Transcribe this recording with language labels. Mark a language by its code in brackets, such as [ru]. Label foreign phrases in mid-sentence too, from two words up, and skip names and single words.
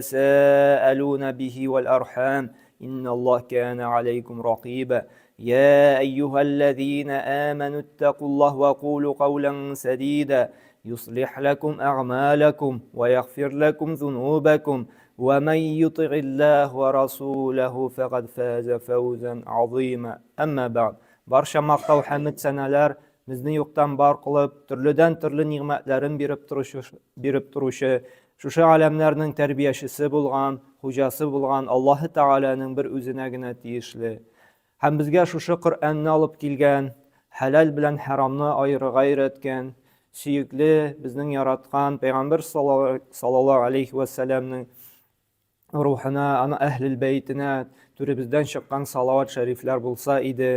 [ar] تساءلون به والأرحام إن الله كان عليكم رقيبا يا أيها الذين آمنوا اتقوا الله وقولوا قولا سديدا يصلح لكم أعمالكم ويغفر لكم ذنوبكم ومن يطع الله ورسوله فقد فاز فوزا عظيما أما بعد [uz] barcha maqtov hamd sanalar bizni yo'qdan bor qilib turlidan turli ne'matlarin berib turuvchi shu alamlarning tarbiyachisi bo'lgan xo'jasi bo'lgan Alloh taolaning bir o'zinagina tegishli ham bizga shu Qur'onni olib kelgan halal bilan haromni ayirib ayratgan suyukli bizning yaratgan payg'ambar sallallohu alayhi vasallamning ruhuna ana ahlul baytina bizdan chiqqan salovat shariflar bo'lsa edi.